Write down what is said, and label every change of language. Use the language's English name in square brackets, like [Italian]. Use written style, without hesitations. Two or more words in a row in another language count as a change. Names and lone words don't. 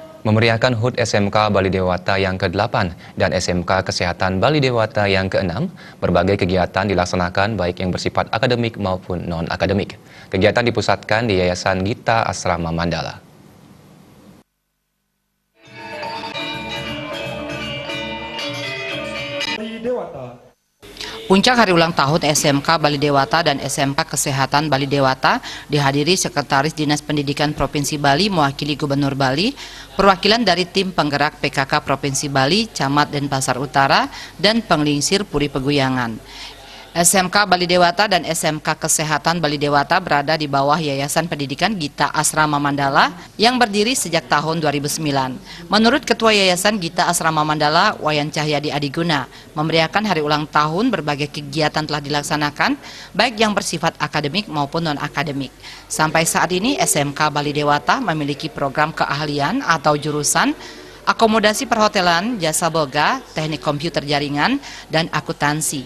[Indonesian] Memeriahkan HUT SMK Bali Dewata yang ke-8 dan SMK Kesehatan Bali Dewata yang ke-6, berbagai kegiatan dilaksanakan baik yang bersifat akademik maupun non-akademik. Kegiatan dipusatkan di Yayasan Gita Asrama Mandala. Puncak hari ulang tahun SMK Bali Dewata dan SMK Kesehatan Bali Dewata dihadiri Sekretaris Dinas Pendidikan Provinsi Bali mewakili Gubernur Bali, perwakilan dari tim penggerak PKK Provinsi Bali, Camat Denpasar Utara, dan Penglingsir Puri Peguyangan. SMK Bali Dewata dan SMK Kesehatan Bali Dewata berada di bawah Yayasan Pendidikan Gita Asrama Mandala yang berdiri sejak tahun 2009. Menurut Ketua Yayasan Gita Asrama Mandala, Wayan Cahyadi Adiguna, memeriahkan hari ulang tahun berbagai kegiatan telah dilaksanakan, baik yang bersifat akademik maupun non-akademik. Sampai saat ini SMK Bali Dewata memiliki program keahlian atau jurusan akomodasi perhotelan, jasa boga, teknik komputer jaringan, dan akuntansi.